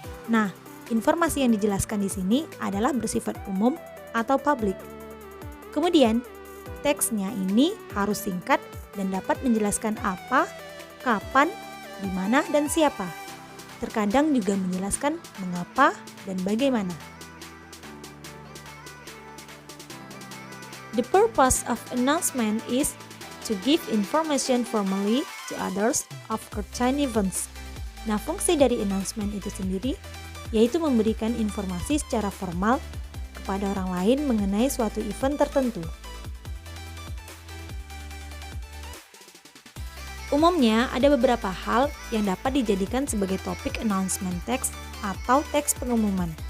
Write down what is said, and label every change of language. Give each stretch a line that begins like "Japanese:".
Indonesian: Nah, informasi yang dijelaskan di sini adalah bersifat umum atau publik. Kemudian, teksnya ini harus singkat dan dapat menjelaskan apa, kapan, di mana, dan siapa. Terkadang juga menjelaskan mengapa dan bagaimana.
English: The purpose of announcement is to give information formally to others of certain events.
Indonesian: Nah, fungsi dari announcement itu sendiri yaitu memberikan informasi secara formal kepada orang lain mengenai suatu event tertentu. Umumnya ada beberapa hal yang dapat dijadikan sebagai topik announcement text atau teks pengumuman.